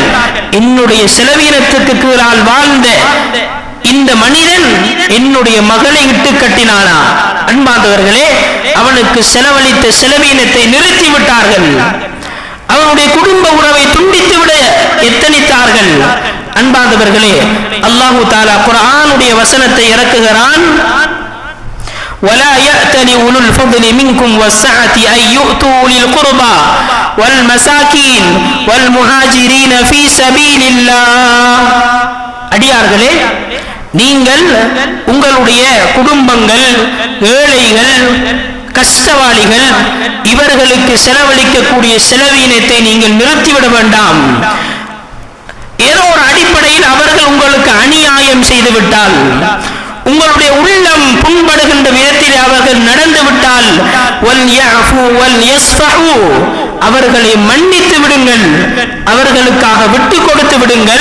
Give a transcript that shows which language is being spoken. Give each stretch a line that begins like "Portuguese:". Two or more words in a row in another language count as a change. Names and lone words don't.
Tamil: என்னுடைய செலவீனத்துக்கு கீழால் வாழ்ந்த இந்த மனிதன் என்னுடைய மகளை இட்டு கட்டினானா? அன்பார்ந்தவர்களே, அவனுக்கு செலவழித்த செலவீனத்தை நிறுத்திவிட்டார்கள், அவனுடைய குடும்ப உறவை துண்டித்து விட எத்தனித்தார்கள். அன்பார்ந்தவர்களே, அல்லாஹ் தஆலா குர்ஆனுடைய வசனத்தை இறக்குகிறான்,
Arabic: ولا يأتل أولو الفضل منكم والسعة أن يؤتوا للقربى والمساكين والمهاجرين في سبيل الله.
Tamil: அடியார்களே, நீங்கள் உங்களுடைய குடும்பங்கள், ஏழைகள், கஷ்டவாளிகள், இவர்களுக்கு செலவழிக்கக்கூடிய செலவீனத்தை நீங்கள் நிறுத்திவிட வேண்டாம். ஏதோ ஒரு அடிப்படையில் அவர்கள் உங்களுக்கு அநியாயம் செய்துவிட்டால், உங்களுடைய உள்ளம் புண்படுகின்ற விதத்தில் அவர்கள் நடந்துவிட்டால், அவர்களை மன்னித்து விடுங்கள், அவர்களுக்காக விட்டு கொடுத்து விடுங்கள்.